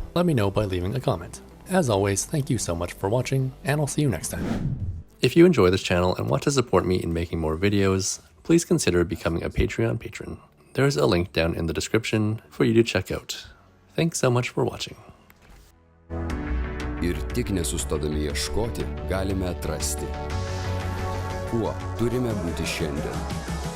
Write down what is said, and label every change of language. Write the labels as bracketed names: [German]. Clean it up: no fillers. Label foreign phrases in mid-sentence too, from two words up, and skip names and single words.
[English] Let me know by leaving a comment. As always, thank you so much for watching, and I'll see you next time. If you enjoy this channel and want to support me in making more videos, please consider becoming a Patreon patron. There's a link down in the description for you to check out. Thanks so much for watching. [Lithuanian] Ir tik nesustodami ieškoti, galime atrasti. Kuo turime būti šiandien?